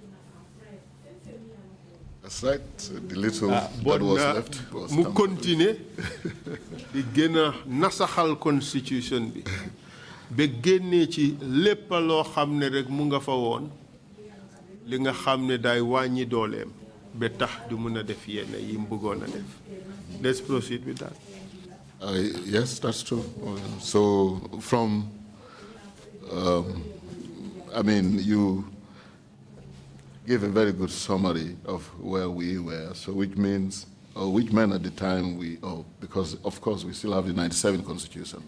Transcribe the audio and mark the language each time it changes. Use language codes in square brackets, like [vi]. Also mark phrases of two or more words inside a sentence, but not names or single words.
[en] That's right. The little that was left was [wo] mu continue di gëna nasaxal constitution bi ba génnee ci lépp loo xam ne rek mu nga fa woon li nga xam ne day wàññi dooleem ba tax du mun a def yenn yi mu bëggoon a def. [en] Let's proceed with that. Yes, that's true. So from, I mean, you gave a very good summary of where we were. So which means, which meant at the time because of course we still have the 97 Constitution.